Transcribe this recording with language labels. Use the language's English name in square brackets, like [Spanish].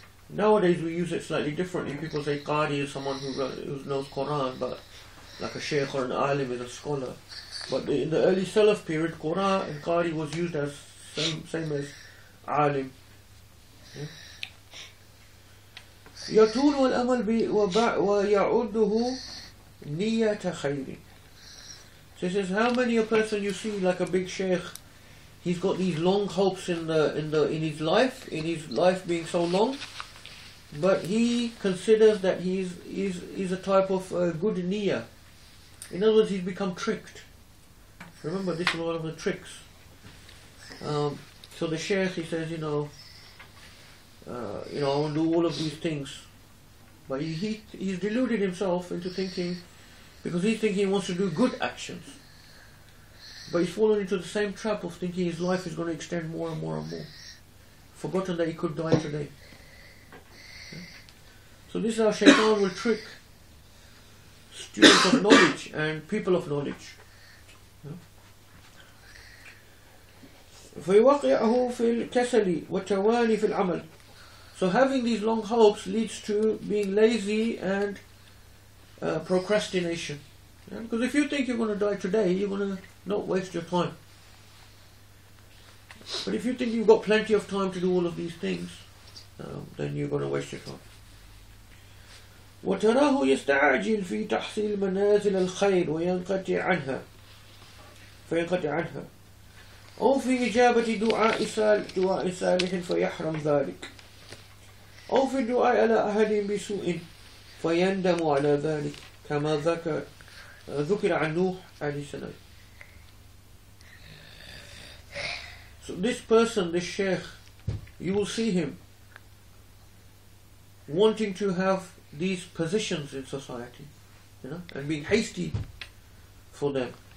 [English] Nowadays we use it slightly differently. People say Qari is someone who knows Quran, but like a Shaykh or an Alim is a scholar. But in the early Salaf period, Qura and Qari was used as same as Alim. [Arabic] يطول والأمل ويعده نية خير. [English] So he says, how many a person you see like a big sheikh, he's got these long hopes in his life being so long, but he considers that he's a type of good niyyah. In other words, he's become tricked. Remember, this is one of the tricks. So the sheikh, he says, I want to do all of these things, but he's deluded himself into thinking, because he's thinking he wants to do good actions, but he's fallen into the same trap of thinking his life is going to extend more and more and more, forgotten that he could die today. So this is how Shaitan will trick students of knowledge and people of knowledge. [Arabic] فيوقعه في الكسل والتواني في العمل. [English] So having these long hopes leads to being lazy and procrastination. Because if you think you're going to die today, you're going to not waste your time. But if you think you've got plenty of time to do all of these things, then you're going to waste your time. [Arabic] وتراه يستعجل في تحصيل منازل الخير وينقطع عنها أو في إجابة دعاء صالح فيحرم ذلك أو في الدعاء على أحد بسوء فيندم على ذلك كما ذكر عن نوح عليه السلام. [English] So this person, this sheikh, you will see him wanting to have these positions in society, and being hasty for them.